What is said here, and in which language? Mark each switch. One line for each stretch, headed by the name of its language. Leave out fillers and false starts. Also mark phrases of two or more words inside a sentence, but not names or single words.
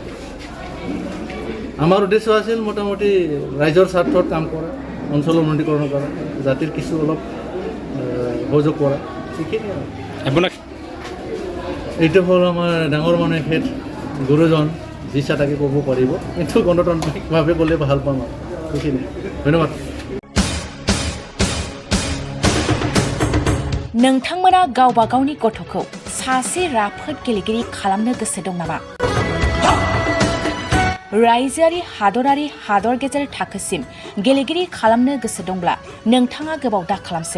Assamese: আমাৰ উদ্দেশ্য আছিল মোটামুটি ৰাইজৰ স্বাৰ্থত কাম কৰা, অঞ্চলৰ উন্নতিকৰণ কৰা, জাতিৰ কিছু অলপ সহযোগ কৰা, সেইখিনি আৰু। আপোনাক এইটো হ'ল আমাৰ ডাঙৰ মানুহে খেত গুৰুজন, যি ইচ্ছা তাকে ক'ব পাৰিব, কিন্তু গণতান্ত্ৰিকভাৱে ক'লে ভাল পাম আৰু সেইখিনি। ধন্যবাদ।
Bodo: नोंथांमोना गावबा गावनि गथ'खौ सासे राफोद गेलेगिरि खालामनो गोसो दं नामा? रायजोआरि हादर गेजेर थाखोसिम गेलेगिरि खालामनो गोसो दंब्ला नोंथाङा गोबाव दा खालामसै।